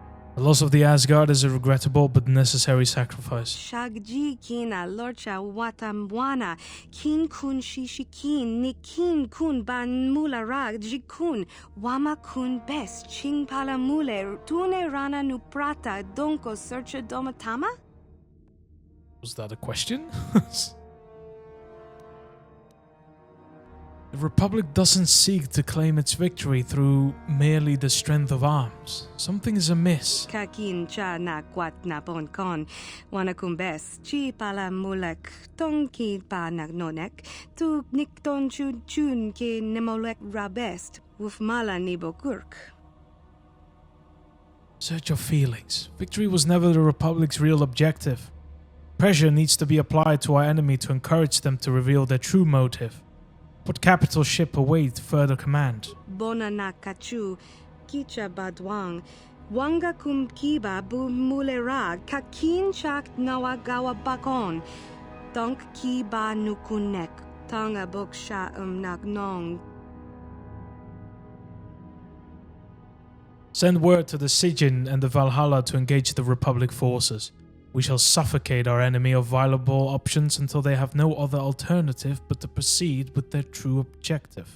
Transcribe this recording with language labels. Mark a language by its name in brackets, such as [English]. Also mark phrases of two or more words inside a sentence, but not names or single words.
[English] The loss of the Asgard is a regrettable but necessary sacrifice. Shagji kina lorcha watamwana kin kun shishikin nikin kun ban mularag jikun wama kun best ching pala mule tune rana nuprata donko searcha domatama? Was that a question? The Republic doesn't seek to claim its victory through merely the strength of arms. Something is amiss. Kakin cha na kwat na bon kon wanakumbes chi pala mulek tonki pa nagnonek tu nikton chun chun ke nemolek rabest wufmala nibokurk. Search your feelings. Victory was never the Republic's real objective. Pressure needs to be applied to our enemy to encourage them to reveal their true motive. What capital ship await further command? Bona na kachu kicha badwang wanga kum kiba bu mulera kakin chak nawagawa bakon donk kiba nukunek tanga boksha nagnong. Send word to the Sijin and the Valhalla to engage the Republic forces. We shall suffocate our enemy of viable options until they have no other alternative but to proceed with their true objective.